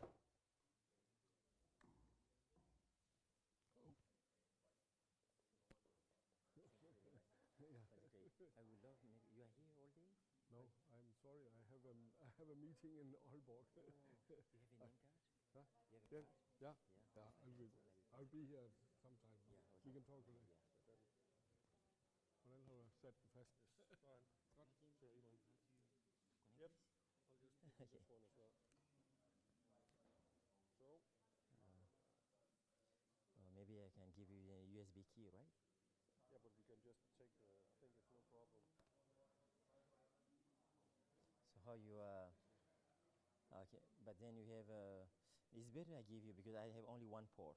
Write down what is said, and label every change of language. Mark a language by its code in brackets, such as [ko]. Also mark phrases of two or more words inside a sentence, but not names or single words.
[en] No, I'm sorry. I have a meeting in Aalborg. I'll be here sometime. We can talk later. [da] Hvordan har du sat den fast? Godt. [en] Yep. I'll just pick this one as well. So. Maybe I can give you a USB key, right? Yeah, but we can just take the. I think it's no problem. So how you okay, but then you have it's better I give you because I have only one port.